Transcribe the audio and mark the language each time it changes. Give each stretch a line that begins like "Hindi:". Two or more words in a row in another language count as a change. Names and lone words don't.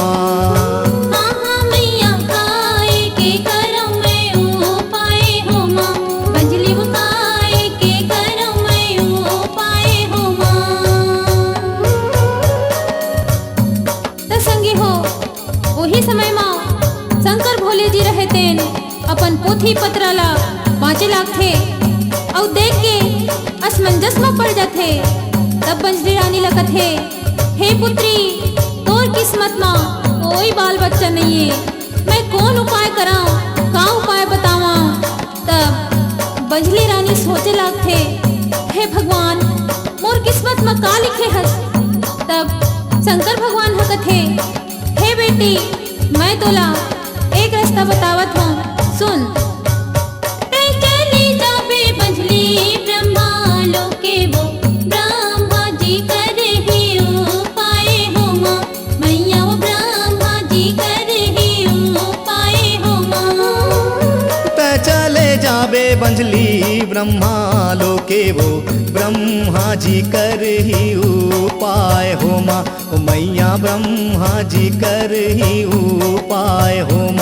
Chhattisgarhi: हाँ हाँ मैया काहे के करम में उपाय होमा, बंझली वो काहे के करम में उपाय होमा। त संगी हो वही समय माँ शंकर भोले जी रहे तेन अपन पोथी पत्राला बाँचे लागथे और देख के असमंजस में पड़ जाथे। तब बंझली रानी ला कथे, हे पुत्री तोर किस्मत में कोई बाल बच्चा नहीं है, मैं कौन उपाय कराऊं, का उपाय बतावा। तब बंझली रानी सोचे लागथे, हे भगवान मोर किस्मत में का लिखे हस। तब शंकर भगवान ह कथे, हे बेटी मैं तोला एक रास्ता बतावत हूँ, सुन। ते चली जाबे बंझली ब्रह्मा लोके वो, ब्रह्मा जी करे ही उपाय होमा, मैया वो ब्रह्मा जी करे ही उपाय होमा। ते चले जाबे बंझली ब्रह्मा लोके वो, ब्रह्मा जी कर ही उपाय होमा, ओ मैया ब्रह्मा जी कर ही उपाय होमा।